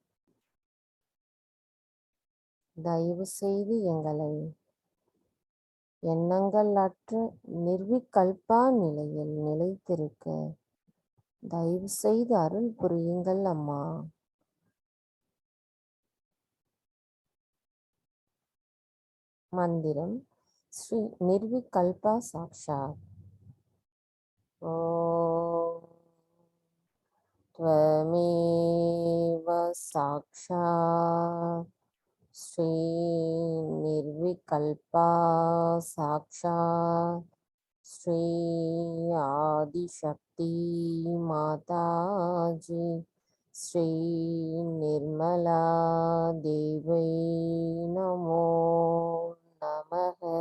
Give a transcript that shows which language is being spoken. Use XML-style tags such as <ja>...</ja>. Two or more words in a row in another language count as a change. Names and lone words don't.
<ta>தயவு செய்து எங்களை எண்ணங்கள் அற்ற நிர்விகல்பா நிலையில் நிலைத்திருக்க தயவு செய்து அருள் புரியுங்கள் அம்மா.</ta> <sa>मन्त्रम् श्री निर्विकल्पा साक्षात्. ஓம் त्वमेव साक्षात् श्री निर्विकल्पा साक्षात् श्री आदिशक्ति माताजी श्री निर्मला देवी नमो नमः.</sa>